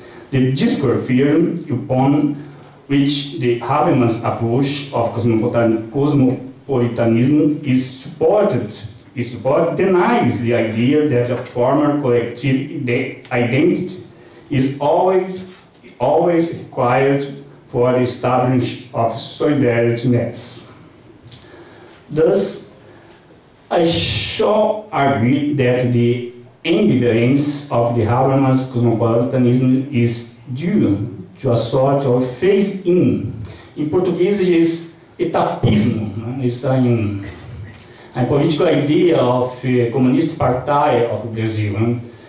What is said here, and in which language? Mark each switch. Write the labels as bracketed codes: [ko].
[en] The discourse theory upon which the Habermas approach of cosmopolitanism is supported denies the idea that a former collective identity is always required for the establishment of solidarity nets. Thus, I shall argue that the ambivalence of the Habermas cosmopolitanism is due to a sort of phase-in. [pt] Em português diz etapismo. [en] It's a political idea of Communist Party of Brazil.